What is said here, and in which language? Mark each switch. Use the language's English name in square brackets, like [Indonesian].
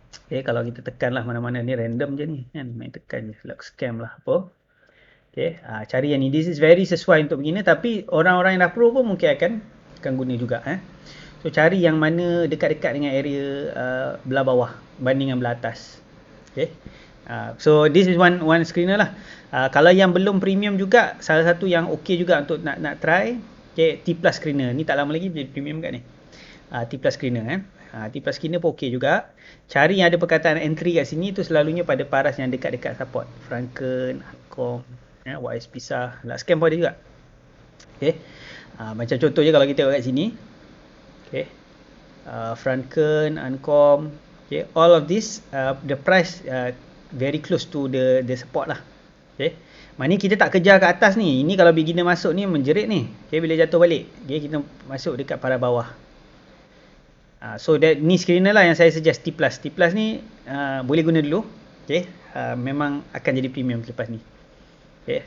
[Malay] Okay, kalau kita tekan lah mana-mana ni random je ni kan, main tekan je, lock scam lah apa. Okay, cari yang ni, [English] this is very [Malay] sesuai untuk beginner, tapi orang-orang yang dah pro pun mungkin akan guna juga. So cari yang mana dekat-dekat dengan area belah bawah banding dengan belah atas. [English] Okay. So this is one screener lah. [Malay] Kalau yang belum premium juga, salah satu yang okey juga untuk nak try, okay, T plus screener. Ni tak lama lagi jadi premium kat ni. T plus screener T plus screener pun okey juga. Cari yang ada perkataan entry kat sini tu selalunya pada paras yang dekat-dekat support. Franken, Ancom, YS Pisa, lah scam pun ada juga. Okay. Macam contoh je kalau kita tengok kat sini. Okay. [English] Franken, Ancom, okay, all of this the price very close to the support lah. Okay. [Malay] Maknanya kita tak kejar kat atas ni. Ini kalau beginner masuk ni menjerit ni. Okay, bila jatuh balik, okay, kita masuk dekat paras bawah. So ni screener lah yang saya suggest, T plus. T plus ni boleh guna dulu. Okay. Memang akan jadi premium lepas ni. Okay.